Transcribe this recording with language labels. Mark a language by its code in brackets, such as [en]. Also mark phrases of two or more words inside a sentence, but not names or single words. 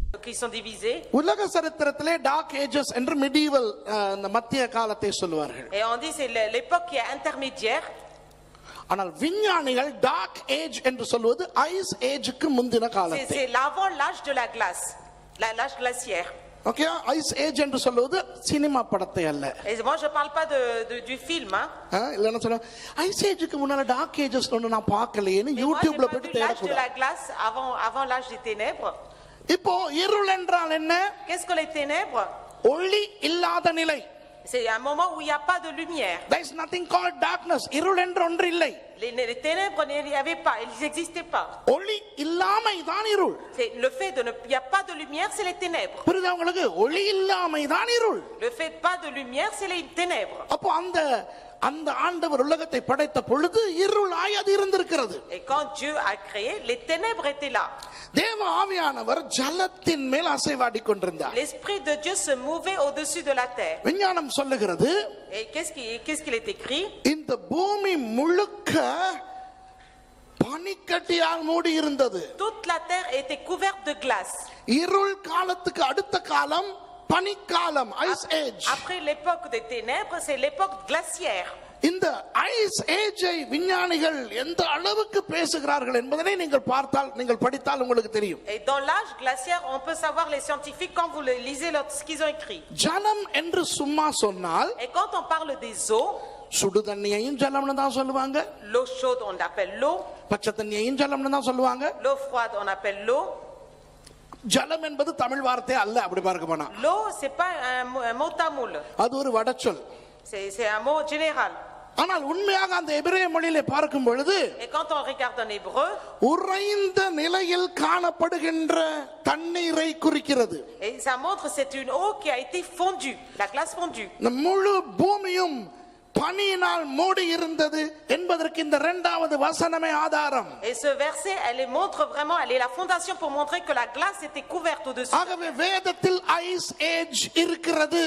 [fr] esprits sont divisés. [ta] உலக சரித்திரத்திலே [en] dark ages [ta] என்று மிடிவல் அந்த மத்திய காலத்தை சொல்வார்கள். [fr] Et on dit c'est l'époque qui est intermédiaire. [ta] ஆனால் விஞ்ஞானிகள் [en] dark age [ta] என்று சொல்வது [en] ice ageக்கு [ta] முந்தின காலத்தை. [fr] C'est l'avant l'âge de la glace, l'âge glaciaire. [ta] ஓகே, [en] ice age [ta] என்று சொல்வது சினிமா படத்தை அல்ல. [fr] Et moi je parle pas du film [ta] இல்லன்னா சொல்ல [en] ice ageக்கு [ta] முன்னால [en] dark ages [ta] ஒன்னு நான் பார்க்கலையேன்னு யூடியூப்ல போய் [fr] l'âge de [ta] தேடக்கூடாது. [fr] la glace avant l'âge des ténèbres. [ta] இப்போ இருள் என்றால் என்ன? [fr] Qu'est-ce que les ténèbres? [ta] ஒளி இல்லாத நிலை. [fr] C'est un moment où il n'y a pas de lumière. [en] There is nothing called darkness. [ta] இருள் என்று ஒன்று இல்லை. [fr] Les ténèbres il n'y avait pas, ils n'existaient pas. [ta] ஒளி இல்லாமை தான் இருள். [fr] C'est le fait de il n'y a pas de lumière, c'est les ténèbres. [ta] புரியுதா உங்களுக்கு? ஒளி இல்லாமை தான் இருள். [fr] Le fait pas de lumière, c'est les ténèbres. [ta] அப்போ அந்த ஆண்டவர் உலகத்தை படைத்த பொழுது இருளாய் அது இருந்திருக்கிறது. [fr] Et quand Dieu a créé, les ténèbres étaient là. [ta] தேவ ஆவியானவர் ஜலத்தின் மேல் அசைவாடி கொண்டிருந்தார். [fr] L'esprit de Dieu se mouvait au-dessus de la terre. [ta] விஞ்ஞானம் சொல்லுகிறது, [fr] Et qu'est-ce qu'il est écrit? [ta] இந்த பூமி முழுக்க பனிக்கட்டியால் மூடி இருந்தது. [fr] Toute la terre était couverte de glace. [ta] இருள் காலத்துக்கு அடுத்த காலம் பனிக்காலம், [en] ice age. [fr] Après l'époque des ténèbres, c'est l'époque glaciaire. [ta] இந்த [en] ice ageஐ [ta] விஞ்ஞானிகள் எந்த அளவுக்கு பேசுகிறார்கள் என்பதை நீங்கள் படித்தால் உங்களுக்கு தெரியும். [fr] Et dans l'âge glaciaire, on peut savoir les scientifiques quand vous lisez ce qu'ils ont écrit. [ta] ஜலம் என்று சும்மா சொன்னால், [fr] Et quand on parle des eaux, [ta] சுடு தண்ணியையும் ஜலம்னு தான் சொல்லுவாங்க. [fr] l'eau chaude on appelle l'eau, [ta] பச்சை தண்ணியையும் ஜலம்னு தான் சொல்லுவாங்க. [fr] l'eau froide on appelle l'eau. [ta] ஜலம் என்பது தமிழ் வார்த்தை அல்ல, அப்படி பார்க்க போனா. [fr] L'eau c'est pas un mot tamoul. [ta] அது ஒரு வடச்சொல். [fr] C'est un mot général. [ta] ஆனால் உண்மையாக அந்த எபிரேய மொழியிலே பார்க்கும் பொழுது, [fr] Et quand on regarde en hébreu, [ta] உறைந்த நிலையில் காணப்படுகின்ற தண்ணீரை குறிக்கிறது. [fr] et ça montre c'est une eau qui a été fondue, la glace fondue. [ta] முழு பூமியும் பனியினால் மூடி இருந்தது என்பதற்கு இந்த இரண்டாவது வசனமே ஆதாரம். [fr] Et ce verset, elle montre vraiment, elle est la fondation pour montrer que la glace était couverte au-dessus. [ta] ஆகவே வேதத்தில் [en] ice age [ta] இருக்கிறது.